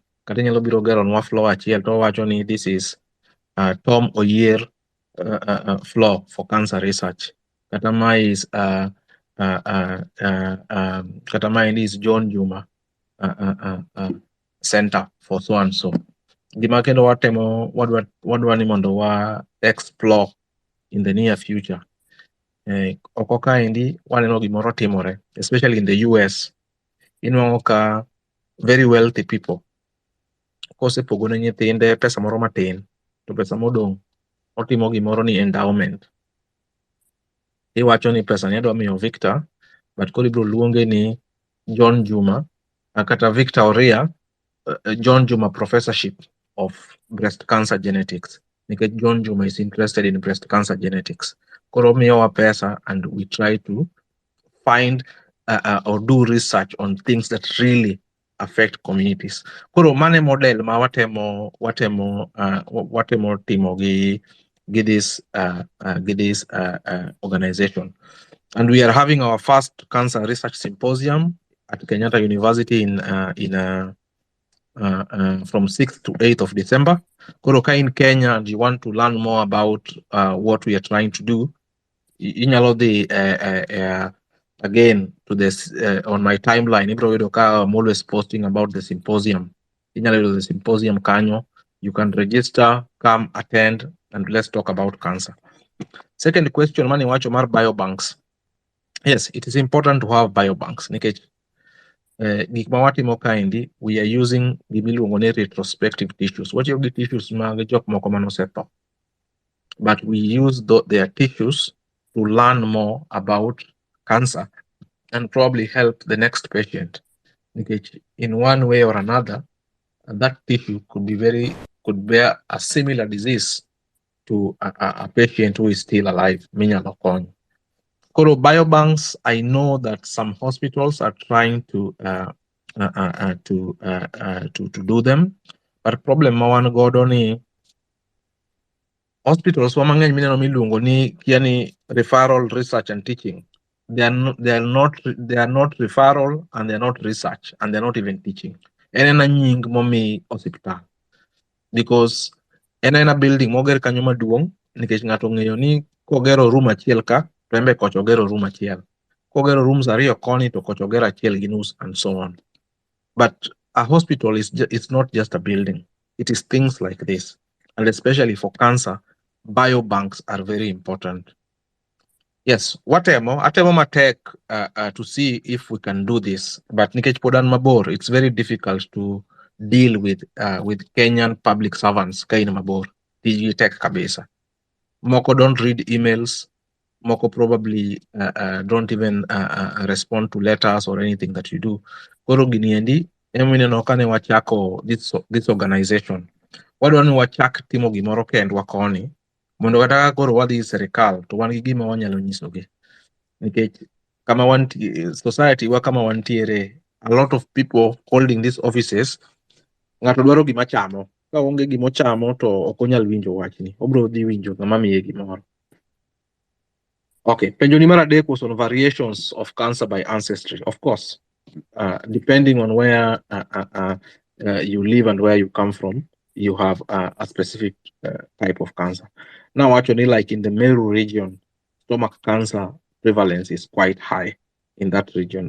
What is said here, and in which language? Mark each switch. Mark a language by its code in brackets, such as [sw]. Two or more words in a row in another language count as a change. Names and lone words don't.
[luo] Kata inyalo biro gero nwa floor achiel to wacho ni [en] this is Tom Oyer floor for cancer research. [luo] Kata ma [en] is [luo] kata ma [en] is John Juma center for so and so. [luo] Gima kendo watemo wadwani mondo wa explore [en] in the near future. [luo] Oko kaendi waneno gimoro timore, [en] especially in the US. [luo] Inwang'o ka [en] very wealthy people [luo] kosepogone nyithinde pesa moro matin, to pesa modong' otimo gimoro ni endowment. Iwacho ni pesa ni adwa miyo Victor, but koro ibiro luonge ni John Juma, kata Victor Oria, John Juma Professorship of Breast Cancer Genetics. [en] Because John Juma is interested in breast cancer genetics. [luo] Koro miyowa pesa [en] and we try to find or do research on things that really affect communities. [luo] Koro mane model ma watemo timo gi [en] this organization. And we are having our first cancer research symposium at Kenyatta University from 6th to 8th of December. [luo] Koroka in Kenya, [en] and you want to learn more about what we are trying to do, inyalo again to this on my timeline. I'm always posting about the symposium. Inyalo the symposium kanyo. You can register, come attend, and let's talk about cancer. Second question, [luo] mani wacho mar biobanks. [en] Yes, it is important to have biobanks. Nikech we are using retrospective tissues. What you get tissues but we use their tissues to learn more about cancer and probably help the next patient. In one way or another, that tissue could bear a similar disease to a patient who is still alive. Koro biobanks, I know that some hospitals are trying to do them, but problem [luo] mawan godo ni [en] hospitals [luo] wamang'eny mineno miluongo ni kiani [en] referral, research and teaching. They are not referral and they are not research and they are not even teaching. [luo] Enena nying momi hospital because enena building moger kanyo maduong' nikech ng'ato ng'eyo ni kogero room achiel ka Rembe kocho gero room achiel. Kogero rooms ariyo koni to kocho gero achiel gi nus [en] and so on. But a hospital it's not just a building. It is things like this. And especially for cancer, biobanks are very important. Yes, [luo] atemo matek [en] to see if we can do this. [luo] But nikech podan mabor, [en] it's very difficult to deal with Kenyan public servants [luo] kain mabor. Tiji tek kabisa. Moko [en] don't read emails. Moko probably don't even respond to letters or anything that you do. [luo] Koro giniendi, emineno kane wachako [en] this organization. [luo] Wadwani wachak timo gimoro kendwa koni, mondo kata koro wadhi serikal, to wan gi gima wanyalo nyisogi. Nikech kama society wa kama wantiere, [en] a lot of people holding these offices, [luo] ng'ato dwaro gima chamo. Ka onge gima chamo to ok onyal winjo wachni. Obro dhi winjo ng'ama miye gimoro. [en] Okay, [luo] penjoni mar adek [en] was on variations of cancer by ancestry. Of course, depending on where you live and where you come from, you have a specific type of cancer. Now, actually, like in the Meru region, stomach cancer prevalence is quite high in that region.